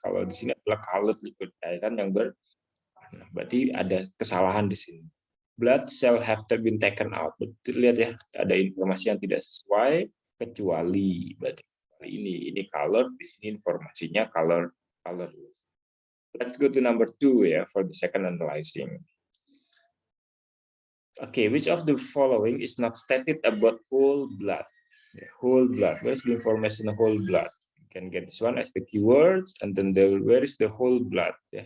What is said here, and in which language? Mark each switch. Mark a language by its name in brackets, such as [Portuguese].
[Indonesian] Kalau di sini adalah colored liquid, cairan yang berwarna. Berarti ada kesalahan di sini. [English] Blood cell have been taken out. [Indonesian] Betul, lihat ada informasi yang tidak sesuai kecuali, berarti ini color, di sini informasinya colorless. [English] Let's go to number 2 for the second analyzing. Okay, which of the following is not stated about whole blood? Whole blood. Where's the information of whole blood? You can get this one as the keywords, and then where is the whole blood?